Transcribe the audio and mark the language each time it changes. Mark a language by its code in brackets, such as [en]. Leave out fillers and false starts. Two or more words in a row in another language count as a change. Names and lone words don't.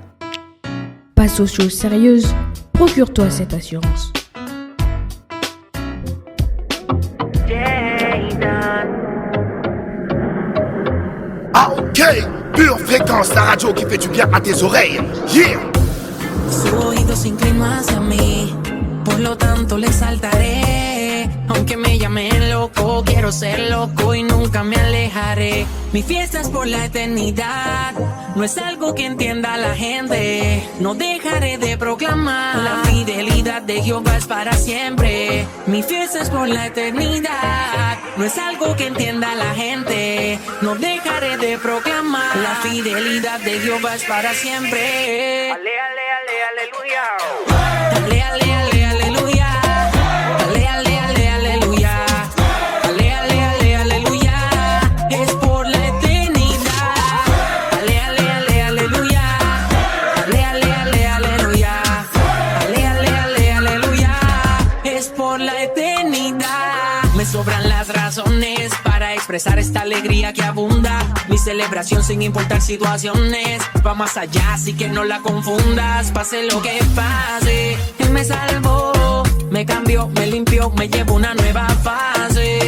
[fr] Passe aux choses sérieuses, procure-toi cette assurance. Ok, pure fréquence, la radio qui fait du bien à tes oreilles. [en] Yeah. [es] Su oído se inclinó hacia mí, por lo tanto le exaltaré. Aunque me llamen loco, quiero ser loco y nunca me alejaré. Mi fiesta es por la eternidad, no es algo que entienda la gente. No dejaré de proclamar, la fidelidad de Jehová es para siempre. Mi fiesta es por la eternidad, no es algo que entienda la gente. No dejaré de proclamar, la fidelidad de Jehová es para siempre. Ale, ale, ale, aleluya. Ale, ale, ale, aleluya. Ale, ale, ale, aleluya. Ale, ale, ale, aleluya. Es por la eternidad. Ale, ale, ale, aleluya. Ale, ale, ale, aleluya. Ale, ale, ale, aleluya. Es por la eternidad. Me sobran las razones para expresar esta alegría que abunda. Mi celebración sin importar situaciones va más allá, así que no la confundas. Pase lo que pase, Él me salvó, me cambió, me limpió, me llevó una nueva fase.